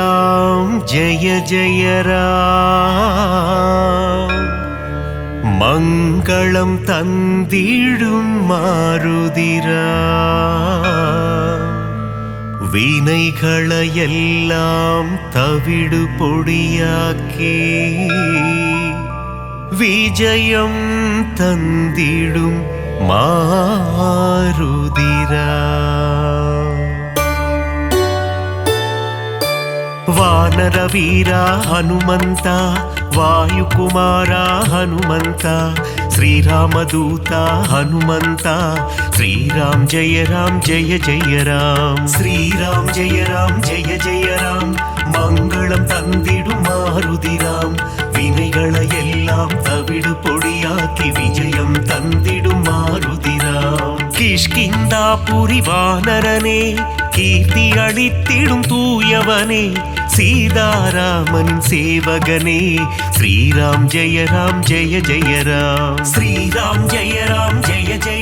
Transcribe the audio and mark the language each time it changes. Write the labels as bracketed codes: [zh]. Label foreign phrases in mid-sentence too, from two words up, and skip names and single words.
[hi] जय राम, [ta] மங்களம் தந்திடும் மாருதிரா, வினைகளையெல்லாம் தவிடு பொடியாக்கி விஜயம் தந்திடும் மாருதிரா, [kn] ವಾನರ ವೀರ ಹನುಮಂತ, ವಾಯುಕುಮಾರ ಹನುಮಂತ, ಶ್ರೀರಾಮದೂತ ಹನುಮಂತ ಶ್ರೀರಾಮ್ ಜಯ ಜಯ ರಾಮ್ ಶ್ರೀರಾಮ್ ಜಯ ಜಯ ರಾಮ್ [ta] மங்களம் தந்திடும் மாருதிராம் வினைகளை எல்லாம் தவிடு பொடியாக்கி விஜயம் தந்திடும் மாருதிராம் கிஷ்கிந்தா புரிவானரனே கீர்த்தி அளித்திடும் தூயவனே சீதாராமன் சேவகனே ஸ்ரீராம் ஜெய ஜெய ராம் ஸ்ரீராம் ஜெய ஜெய